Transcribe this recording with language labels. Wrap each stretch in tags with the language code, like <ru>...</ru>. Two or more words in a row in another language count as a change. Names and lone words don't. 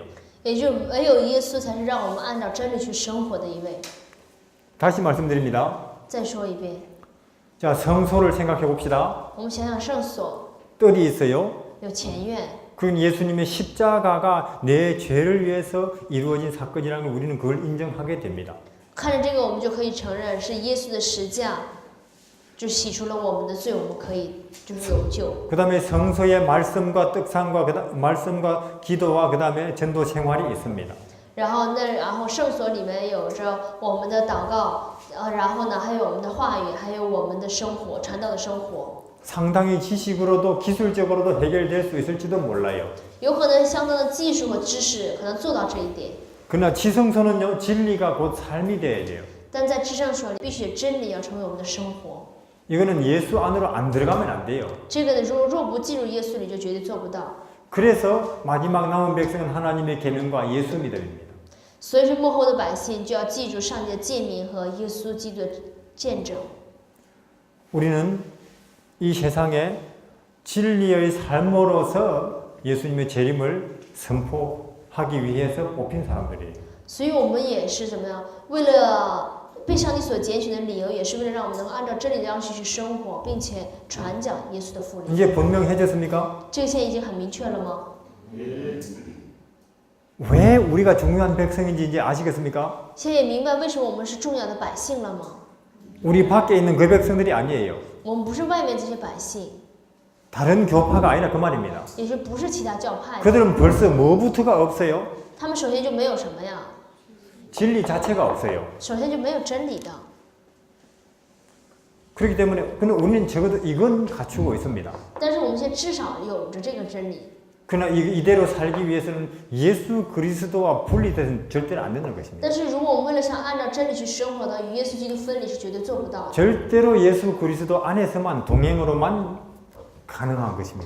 <zh>也就唯有耶稣才是让我们按照真理去生活的一位。</zh> <ko>다시 말씀드립니다.</ko> <zh>再说一遍，</zh> <ko>자, 성소를 생각해 봅시다.</ko> <zh>我们想想圣所</zh> <ko>뜰이 있어요.</ko> <zh>有前院，</zh> <ko>그건 예수님의 십자가가 내 죄를 위해서 이루어진 사건이라는 걸 우리는 그걸 인정하게 됩니다.</ko> <zh>看着这个，我们就可以承认是耶稣的十架，就洗除了我们的罪，我们可以就是有救。</zh> <ko>그 다음에 성소의 말씀과 떡상과 말씀과 기도와 그 다음에 전도 생활이 있습니다.</ko> <zh>然后圣所里面有着我们的祷告，然后呢还有我们的话语，还有我们的生活，传道的生活。</zh> <ko>상당히 지식으로도 기술적으로도 해결될 수 있을지도 몰라요.</ko> <zh>有可能相当的技术和知识可能做到这一点，</zh> <ko>그러나 지성소는요, 진리가 곧 삶이 돼야 돼요.</ko> <zh>但在至圣所里，必须真理要成为我们的生活。</zh> <ko>이거는 예수 안으로 안 들어가면 안 돼요.</ko> <zh>这个呢，若不进入耶稣里，就绝对做不到。</zh> <ko>그래서 마지막 남은 백성은 하나님의 계명과 예수 믿음입니다.</ko> <zh>所以说，幕后的百姓就要记住上帝的诫命和耶稣基督的见证。</zh> <ko>우리는 이 세상에 진리의 삶으로서 예수님의 재림을 선포하기 위해서 뽑힌 사람들이에요.</ko> <zh>所以我们也是怎么样？为了被上帝所拣选的理由，也是为了让我们能够按照真理的样式去生活，并且传讲耶稣的福音。</zh> <ko>이제 분명해졌습니까?</ko> <zh>这个现在已经很明确了吗？</zh> <ko>왜 우리가 중요한 백성인지 이제 아시겠습니까?</ko> <zh>现在也明白为什么我们是重要的百姓了吗？</zh> <ko>우리 밖에 있는 그 백성들이 아니에요.</ko> <zh>我们不是外面这些百姓，</zh> <ko>다른 교파가 아니라 그 말입니다.</ko> <zh>也是不是其他教派的，</zh> <ko>그들은 벌써 뭐부터가 없어요?</ko> <zh>他们首先就没有什么呀，</zh> <ko>진리 자체가 없어요.</ko> <zh>首先就没有真理的。</zh> <ko>그렇기 때문에 근데 우리는 적어도 이건 갖추고 있습니다.</ko> <zh>但是我们现在至少有着这个真理。</zh> <ko>그러나 이대로 살기 위해서는 예수 그리스도와 분리돼서는 절대로 안 되는 것입니다.</ko> <zh>但是如果我们为了想按照真理去生活的，与耶稣基督分离是绝对做不到的。</zh> <ko>절대로 예수 그리스도 안에서만 동행으로만 가능한 것입니다.</ko>